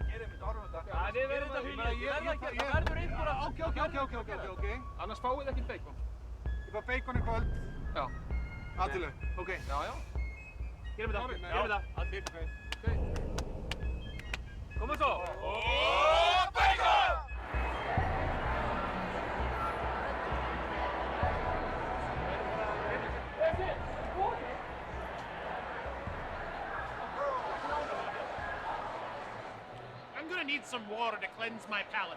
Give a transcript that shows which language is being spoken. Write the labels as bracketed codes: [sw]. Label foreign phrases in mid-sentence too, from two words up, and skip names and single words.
[is] Gerum þetta, orðum þetta. Við verðum þetta fyrir. Það verður einhver að... Ok. Annars fáið þið ekkert bacon. Ég fá bacon í kvöld. Já. Allilega. Ok. Já. Gerum þetta. Allir. Komum svo. Bacon! [en] I'm gonna need some water to cleanse my palate.